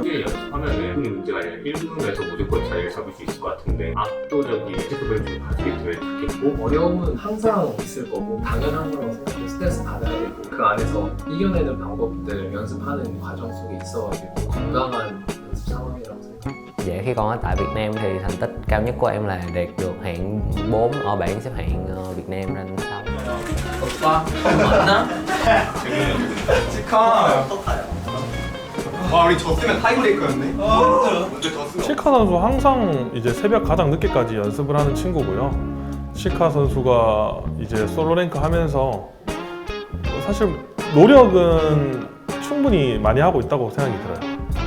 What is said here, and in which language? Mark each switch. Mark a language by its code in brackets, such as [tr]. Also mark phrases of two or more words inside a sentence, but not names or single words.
[ko] 게임 연습하면은 큰 문제가 아니라 1군에서 무조건 자리를 잡을 수 있을 것 같은데 압도적인 피지컬을 좀 가지게 되면 좋겠고, 어려움은 항상 있을 거고 당연한 거라고 생각해요. 스트레스 받아야 되고 그 안에서 이겨내는 방법들 연습하는 과정 속에 있어가지고 건강한 연습 상황이라고 생각해요. [vi] Dạ, khi còn ở tại Việt Nam thì thành tích cao nhất của em là đạt được hạng 4 ở bảng xếp hạng Việt Nam, nên sao? [ko] 오빠, 컴 맞나? 와 우리 졌으면 타이브레이크였네. 먼저 졌으면. 시카 선수 항상 이제 새벽 가장 늦게까지 연습을 하는 친구고요. 시카 선수가 이제 솔로 랭크 하면서 사실 노력은 충분히 많이 하고 있다고 생각이 들어요.